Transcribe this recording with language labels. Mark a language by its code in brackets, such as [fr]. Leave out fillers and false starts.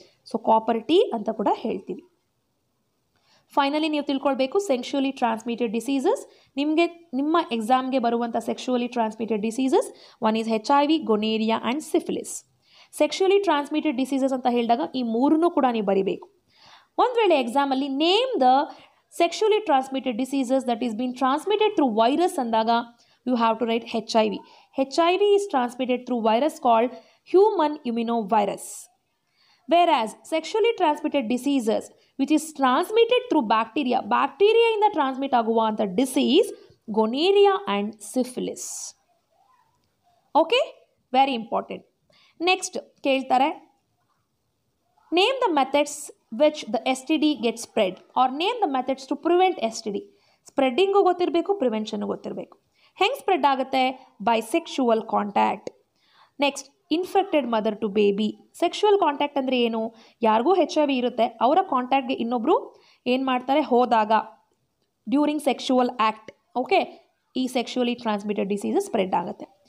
[kn] So copper T ಅಂತ ಕೂಡ ಹೇಳ್ತೀವಿ. ಫೈನಲಿ ನೀವು ತಿಳ್ಕೊಳ್ಬೇಕು ಸೆಕ್ಷುವಲಿ ಟ್ರಾನ್ಸ್ಮಿಟೆಡ್ ಡಿಸೀಸಸ್. ನಿಮ್ಮ ಎಕ್ಸಾಮ್ಗೆ ಬರುವಂಥ [en] Sexually transmitted diseases one is HIV, gonorrhoea and syphilis. [kn] Sexually transmitted diseases ಅಂತ ಹೇಳಿದಾಗ ಈ ಮೂರನ್ನೂ ಕೂಡ ನೀವು ಬರಿಬೇಕು. ಒಂದು ವೇಳೆ ಎಕ್ಸಾಮಲ್ಲಿ [en] name the sexually transmitted diseases that is being transmitted through virus [kn] ಅಂದಾಗ [en] you have to write HIV. HIV is transmitted through virus called human immunovirus. Whereas sexually transmitted diseases which is transmitted through bacteria [kn] ಇಂದ transmit ಆಗುವಂಥ disease [en] gonorrhea and syphilis. Okay, very important. Next [kn] ಕೇಳ್ತಾರೆ, [en] name the methods which the STD gets spread or name the methods to prevent STD. [kn] ಸ್ಪ್ರೆಡ್ಡಿಂಗು ಗೊತ್ತಿರಬೇಕು, prevention ಗೊತ್ತಿರಬೇಕು. ಹೆಂಗೆ spread ಆಗುತ್ತೆ? [en] By sexual contact. Next, infected mother to baby. [kn] Sexual contact ಅಂದರೆ ಏನು? ಯಾರಿಗೂ HIV ಇರುತ್ತೆ, ಅವರ ಕಾಂಟ್ಯಾಕ್ಟ್ಗೆ ಇನ್ನೊಬ್ಬರು ಏನು ಮಾಡ್ತಾರೆ, ಹೋದಾಗ ಡ್ಯೂರಿಂಗ್ ಸೆಕ್ಷುವಲ್ ಆ್ಯಕ್ಟ್. ಓಕೆ, ಈ ಸೆಕ್ಷುವಲಿ ಟ್ರಾನ್ಸ್ಮಿಟೆಡ್ ಡಿಸೀಸಸ್ ಸ್ಪ್ರೆಡ್ ಆಗುತ್ತೆ.